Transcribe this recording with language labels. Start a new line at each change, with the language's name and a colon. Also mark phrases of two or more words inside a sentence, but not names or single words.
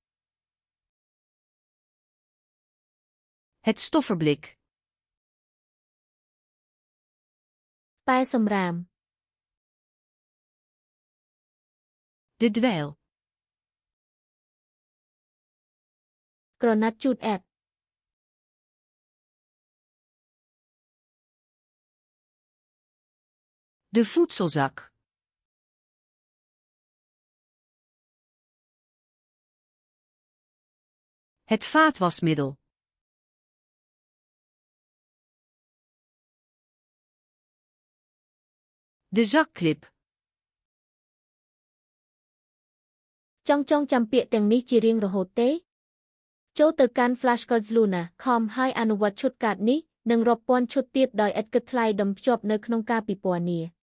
Dutch: Het stofferblik.
Khmer: ប៉ែសំរាម
Dutch: De dweil.
Khmer: ក្រណាត់ជូតអែប
Dutch: De voedselzak. Het vaatwasmiddel. De zakklip.
Khmer: ចង់ចាំពាក្យទាំងនេះជារៀងរហូតទេ ចូលទៅកាន់ flashcardsluna.com ហើយអនុវត្តឈុតកាតនេះនិងរាប់ពាន់ឈុតទៀតដោយឥតគិតថ្លៃដំភ្ជាប់នៅក្នុងការពិពណ៌នា